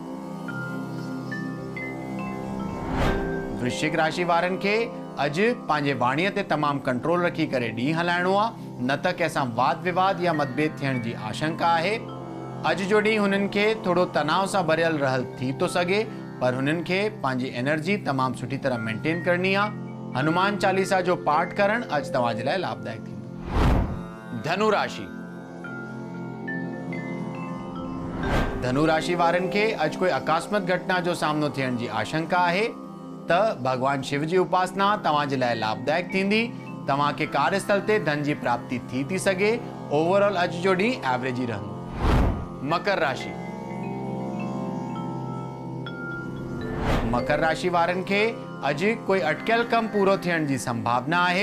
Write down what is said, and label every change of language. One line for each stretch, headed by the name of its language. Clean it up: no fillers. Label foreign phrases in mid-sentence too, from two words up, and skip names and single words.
Sindhi: वृश्चिक राशि वारनि खे अॼु पंहिंजे वाणीअ ते तमामु कंट्रोल रखी करे ॾींहुं हलाइणो आहे, न त कंहिंसां वाद विवाद या मतभेद थियण जी आशंका आहे। अॼु जो ॾींहुं हुननि खे थोरो तनाव सां भरियल रहल थी थो सघे, पर हुननि खे पंहिंजी एनर्जी तमामु सुठी तरह मेंटेन करणी आहे। हनुमान चालीसा जो पाठ करणु अॼु तव्हांजे लाइ लाभदायक थींदो। धनु राशि। धनु राशि वारनि खे अॼु कोई अकस्मात घटना जो सामनो थियण जी आशंका आहे त भगवान शिव जी उपासना तव्हांजे लाइ लाभदायक थींदी। तव्हांखे कार्यस्थल ते धन जी प्राप्ति थी सघे। ओवरऑल अॼु जो ॾींहुं एवरेज ई रहंदो। मकर राशि। मकर राशि वारनि खे अॼु कोई अटकियल कमु पूरो थियण जी संभावना आहे।